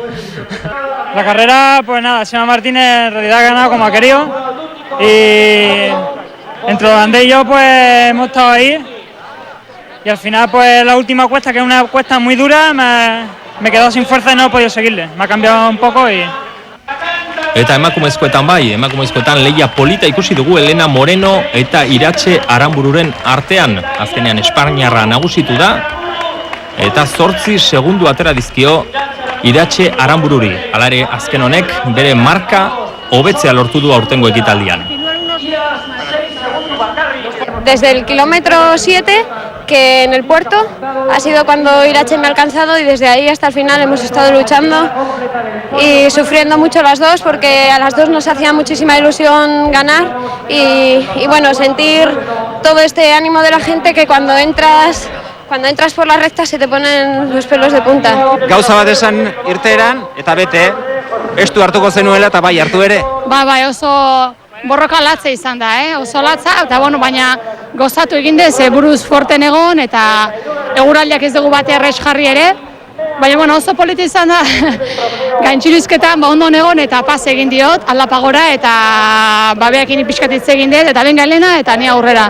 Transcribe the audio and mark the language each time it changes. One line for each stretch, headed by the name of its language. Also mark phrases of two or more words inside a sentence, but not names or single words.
Spanish: La carrera, pues nada, Chema Martínez en realidad ha ganado como ha querido y entre Andrés y yo pues hemos estado ahí y al final pues la última cuesta, que es una cuesta muy dura, me he quedado sin fuerza y no he podido seguirle, me ha cambiado un poco y...
Basque: Eta emakumezkoetan bai, emakumezkoetan lehia polita ikusi dugu Elena Moreno eta Iratxe Aranbururen artean. Azkenean Espainiarra nagusitu da eta 8 segundu atera dizkio Iratxe Aranbururi. Hala ere, azken honek bere marka hobetzea lortu du aurtengo ekitaldian.
Spanish: Desde el kilómetro 7, que en el puerto ha sido cuando Irache me ha alcanzado, y desde ahí hasta el final hemos estado luchando y sufriendo mucho las dos, porque a las dos nos hacía muchísima ilusión ganar y bueno, sentir todo este ánimo de la gente, que cuando entras por la recta se te ponen los pelos de punta.
Basque: Gauza bat esan irteeran eta bete, estu hartuko zenuela eta bai hartu ere. Bai, oso borroka latza izan da, oso latza, eta bueno, baina gozatu egin dez, buruz forten egon, eta eguraldiak ez dugu bate errez jarri ere, baina bueno, oso politi izan da, gaintxilizketan ondo egon, eta pas egin diot, aldapagora, eta babeakin ipizkatitze egin dut, eta benga Elena, eta ni aurrera.